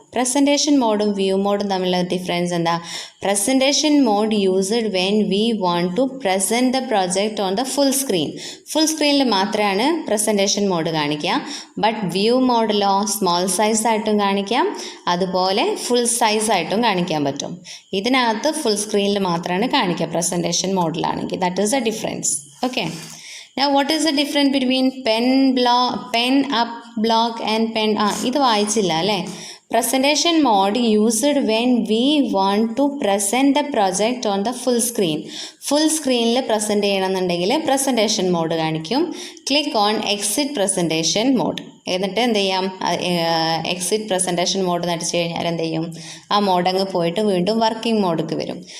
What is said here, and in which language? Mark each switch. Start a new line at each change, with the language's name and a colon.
Malayalam: Presentation മോഡും view മോഡും തമ്മിലുള്ള difference എന്താ?
English: Presentation mode used when we want to present the project on the full screen.
Malayalam: Full സ്ക്രീനിൽ മാത്രമാണ് presentation mode കാണിക്കുക. But view മോഡിലോ small സൈസായിട്ടും കാണിക്കാം, അതുപോലെ full സൈസായിട്ടും കാണിക്കാൻ പറ്റും. ഇതിനകത്ത് ഫുൾ സ്ക്രീനിൽ മാത്രമാണ് കാണിക്കുക presentation മോഡിലാണെങ്കിൽ.
English: That is the difference. Okay, now what is the difference between pen up block and pen?
Malayalam: ഇത് വായിച്ചില്ല അല്ലേ?
English: Presentation mode used when we want to present the project on the full screen.
Malayalam: Full സ്ക്രീനിൽ present ചെയ്യണമെന്നുണ്ടെങ്കിൽ presentation mode കാണിക്കും.
English: Click on exit presentation mode.
Malayalam: എന്നിട്ട് എന്ത് ചെയ്യാം, exit presentation mode നടിച്ചു കഴിഞ്ഞാൽ എന്ത് ചെയ്യും, ആ മോഡ് അങ്ങ് പോയിട്ട് വീണ്ടും വർക്കിംഗ് മോഡിലേക്ക് വരും.